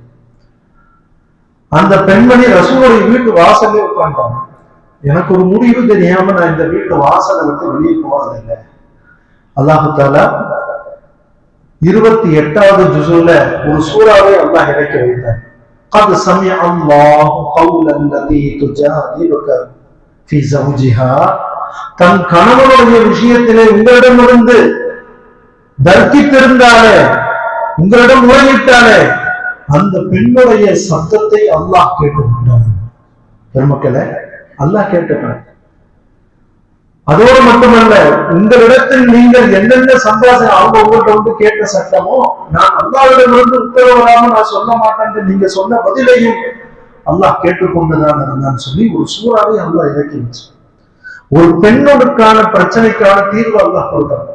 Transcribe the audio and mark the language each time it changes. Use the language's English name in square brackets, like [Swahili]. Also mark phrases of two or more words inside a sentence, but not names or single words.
[Tamil] அந்த பெண்மணி ரசூலுடைய வீட்டு வாசலே உட்கார்ந்தாங்க. எனக்கு ஒரு முடிவு தெரியாம நான் இந்த வீட்டு வாசலை விட்டு வெளியே போறதில்லை. [Arabic] الله تعالى [Tamil] 28வது ஜுஸுல ஒரு சூறாவை அல்லாஹ் இறக்கி வைத்தார். [Arabic] قد سمع الله قول التي تجادلك في زوجها, [Tamil] தன் கணவனுடைய விஷயத்திலே உங்களிடமிருந்து தர்க்கித்திருந்தாலே, உங்களிடம் முறையிட்டாலே, அந்த பெண்ணுடைய சத்தத்தை அல்லாஹ் கேட்டுக்கொண்டார். பெருமக்களே, அல்லாஹ் கேட்டுட்டார். அதோடு மட்டுமல்ல, உங்களிடத்தில் நீங்கள் என்னென்ன சம்பாஷணை அவங்க உங்கள்கிட்ட கேட்ட சட்டமோ, நான் அல்லாஹ்விடமிருந்து உத்தரவு வராம நான் சொல்ல மாட்டேன், நீங்க சொன்ன பதிலையும் அல்லாஹ் கேட்டுக்கொண்டுதான் இருந்தான்னு சொல்லி ஒரு சூறாவை அல்லாஹ் இறக்கி வச்சு ஒரு பெண்ணோடுக்கான பிரச்சனைக்கான தீர்வு அல்லாஹ் கொடுத்தாங்க.